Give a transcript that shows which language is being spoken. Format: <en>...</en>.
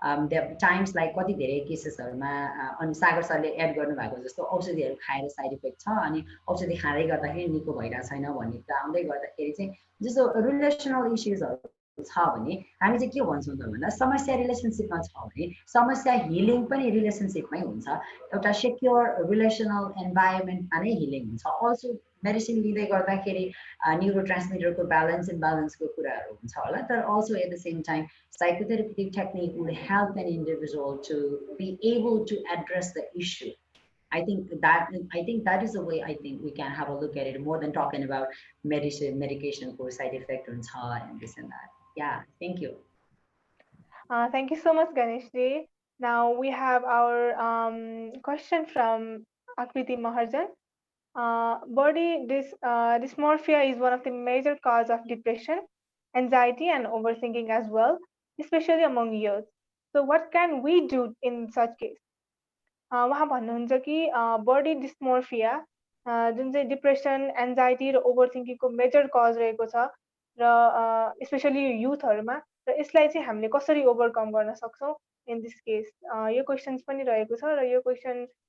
<en>there are times like</en> <ne>कति धेरै केसेसहरुमा अनि सागर सरले एड गर्नुभएको जस्तो औषधिहरु खाएर साइड इफेक्ट छ अनि औषधि खाँदै गर्दाखेरि निको भइरा छैन भन्ने कुरा आउँदै गर्दाखेरि चाहिँ जस्तो रिलेसनल इश्यूजहरु छ भने हामी चाहिँ के भन्छौं त भन्दा समस्या रिलेसनशिपमा छ भने समस्या हिलिङ पनि रिलेसनशिपमै हुन्छ एउटा सेक्युर रिलेसनल एन्भाइरोन्मेन्टमा नै हिलिङ हुन्छ अल्सो मेडिसिन लिँदै गर्दाखेरि न्यूरोट्रान्समिटरको ब्यालेन्स इम्ब्यालेन्सको कुराहरु हुन्छ होला तर</ne> <en>Also at the same time psychotherapeutic technique would help an individual to be able to address the issue. I think that is the way I think we can have a look at it more than talking about medication for side effect and this and that. Yeah, thank you. Thank you so much, Ganesh ji. Now we have our question from Akriti Maharjan. Body dysmorphia is one of the major causes of depression, anxiety, and overthinking as well, especially among youth. So what can we do in such case?</en> <ne>उहाँ भन्नुहुन्छ कि body dysmorphia जुन चाहिँ depression anxiety र ओभरथिङ्किङको major cause रहेको छ र specially युथहरुमा र यसलाई चाहिँ हामीले कसरी ओभरकम गर्न सक्छौं</ne> <en>in this case</en> <ne>यो क्वेशन्स पनि रहेको छ र यो क्वेशन</ne>